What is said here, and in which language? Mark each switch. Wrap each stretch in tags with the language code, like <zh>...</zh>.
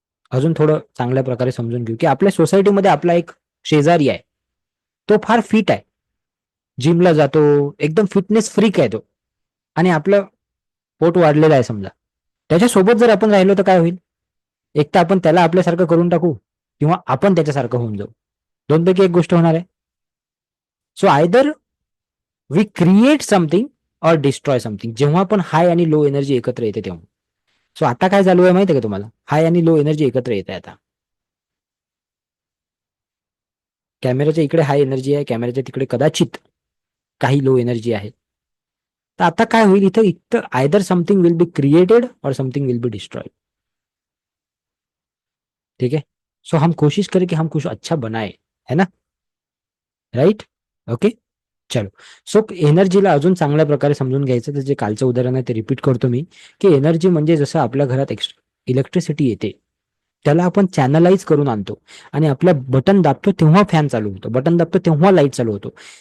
<mr>अजून थोडं चांगल्या प्रकारे समजून घेऊ, की आपल्या सोसायटीमध्ये आपला एक शेजारी आहे, तो फार फिट आहे, जिमला जातो, एकदम फिटनेस फ्रीक आहे तो, आणि आपलं पोट वाढलेलं आहे समजा. त्याच्यासोबत जर आपण राहिलो तर काय होईल? एक तर आपण त्याला आपल्यासारखं करून टाकू, किंवा आपण त्याच्यासारखं होऊन जाऊ. 2 पैकी एक गोष्ट होणार आहे.</mr> <en>So either we create something or destroy something.</en> <mr>जेव्हा पण हाय आणि लो एनर्जी एकत्र येते तेव्हा. सो आता काय चालू आहे माहिती आहे का तुम्हाला? हाय आणि लो एनर्जी एकत्र येत आहे आता. कॅमेऱ्याच्या इकडे हाय एनर्जी आहे, कॅमेऱ्याच्या तिकडे कदाचित काही लो एनर्जी आहे. तर आता काय होईल, इथं</mr> <en>Either something will be created और something will be destroyed.</en> <hi>ठीक है? सो हम कोशिश करें कि हम कुछ अच्छा बनाए, है ना?</hi> <en>Right? Okay,</en> <hi>चलो.</hi> <mr>सो एनर्जीला अजून चांगल्या प्रकारे समजून घ्यायचं, तर जे कालचं उदाहरण आहे ते रिपीट करतो मी, की एनर्जी म्हणजे जसं आपल्या घरात इलेक्ट्रिसिटी येते, त्याला आपण चॅनलाइज करून आणतो आणि आपल्या बटन दाबतो तेव्हा फॅन चालू होतो, बटन दाबतो तेव्हा लाईट चालू होतो.</mr>